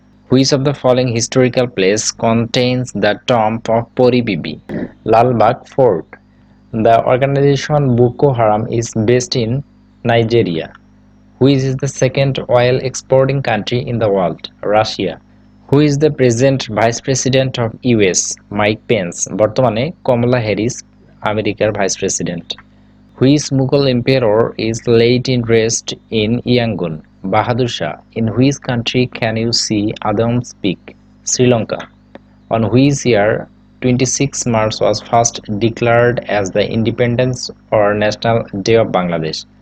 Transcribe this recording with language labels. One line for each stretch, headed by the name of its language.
English: Which of the following historical place contains the tomb of Pori Bibi? Lalbagh Fort. The organization Boko Haram is based in Nigeria. Which is the second oil exporting country in the world? Russia. Who is the present Vice President of US?
Bangla: Mike Pence, বর্তমানে কমলা Harris আমেরিকার vice president.
English: Which Mughal emperor is laid in rest in Yangon? Bahadur Shah. In which country can you see Adam's Peak? Sri Lanka. On which year 26 March was first declared as the Independence or National Day of Bangladesh?